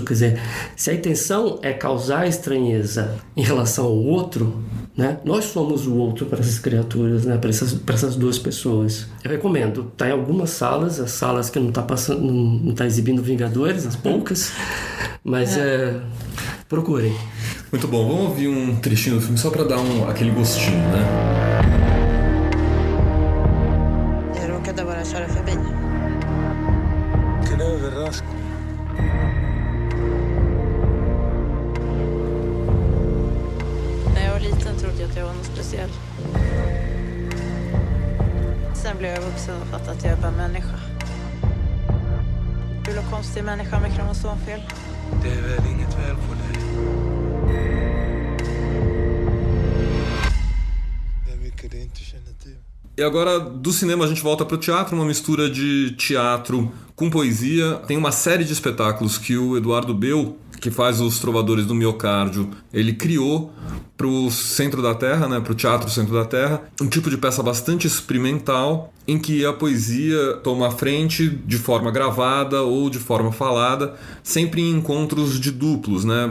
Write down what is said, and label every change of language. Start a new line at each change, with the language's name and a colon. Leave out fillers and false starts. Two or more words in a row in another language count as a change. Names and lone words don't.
Portuguese: Quer dizer, se a intenção é causar estranheza em relação ao outro, né, nós somos o outro para essas criaturas, né, para essas duas pessoas. Eu recomendo. Está em algumas salas, as salas que não está exibindo Vingadores, as poucas, mas procurem. Muito bom, vamos ouvir um trechinho do filme só para dar aquele gostinho, né?
Swedish: Jag råkade bara köra förbi. Vilken överraskning. När jag var liten trodde jag att jag var något speciell. Sen blev jag vuxen och fattade att jag är bara människa. Ful och konstig människa med kromosomfel. Det är väl inget väl på dig. Det är mycket du inte känner till.
Portuguese: E agora, do cinema, a gente volta para o teatro, uma mistura de teatro com poesia. Tem uma série de espetáculos que o Eduardo Beu, que faz os Trovadores do Miocárdio, ele criou para o Centro da Terra, né, para o Teatro Centro da Terra, um tipo de peça bastante experimental, em que a poesia toma a frente de forma gravada ou de forma falada, sempre em encontros de duplos, né?